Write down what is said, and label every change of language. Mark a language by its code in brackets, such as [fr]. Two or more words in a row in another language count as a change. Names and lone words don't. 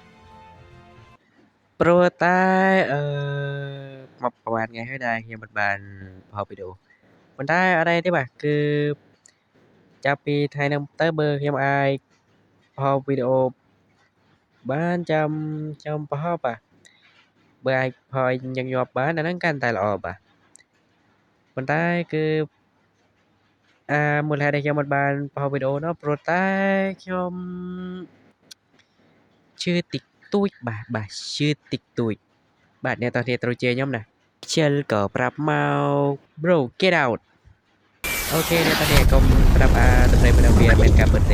[km] ព្រោះតែមកប្រហែលថ្ងៃហើយដែលខ្ញុំមិនបានផលវីដេអូប៉ុន្តែអត់អីទេបាទគឺចាប់ពីថ្ងៃហ្នឹងទៅបើខ្ញុំអាចផលវីដេអូបានចាំប្រហែលបាទបើអាចផលញឹកញាប់បានអាហ្នឹងកាន់តែល្អបាទប៉ុន្តែគឺមូលហេតុដែលខ្ញុំមិនបានផលវីដេអូនោះព្រោះតែខ្ញុំ ឈឺតិចតួចបាទឈឺតិចតួចបាទអ្នកទាំងគ្នាត្រូវជេរខ្ញុំណាខ្ជិលក៏ប្រាប់មក [en] bro get out [km] អូខេអ្នកទាំងគ្នាកុំប្រាប់ទំនេរវាមានការពិតទេ